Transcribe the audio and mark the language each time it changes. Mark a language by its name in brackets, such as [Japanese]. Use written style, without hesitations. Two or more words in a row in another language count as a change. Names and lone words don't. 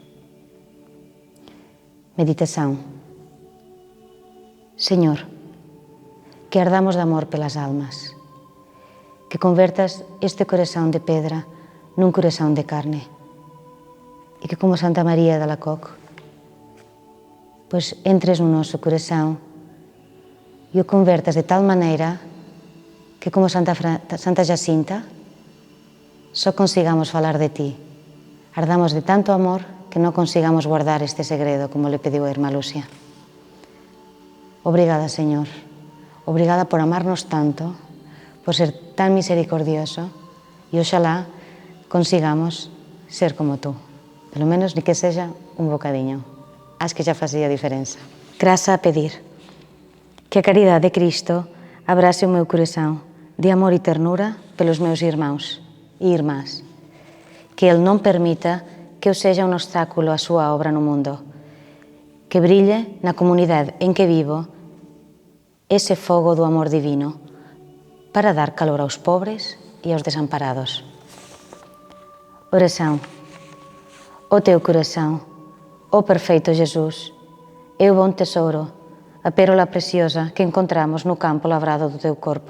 [Portuguese] Meditação. Senhor, que ardamos de amor pelas almas, que convertas este coração de pedra num coração de carne e que, como Santa María de Alacoque, pois entres no nosso coração e o convertas de tal maneira que, como Santa Jacinta, só consigamos falar de ti, [Galician] ardamos de tanto amor que non consigamos guardar este segredo como le pediu a irmá Lucia. Obrigada, Señor. Obrigada por amarnos tanto, por ser tan misericordioso e oxalá consigamos ser como tú. Pelo menos ni que sexa un bocadiño. Acho que xa facía diferenza. Graza a pedir que a caridade de Cristo abrace o meu coração de amor e ternura [Portuguese] pelos meus irmãos [Galician] e irmás. Que Ele non permita que eu sexa un obstáculo á súa obra no mundo. Que brille na comunidade en que vivo ese fogo do amor divino para dar calor aos pobres e aos desamparados. [Portuguese] Oração. O teu coração, ó perfeito Jesus, é o bom tesouro, a pérola preciosa que encontramos no campo lavrado do teu corpo.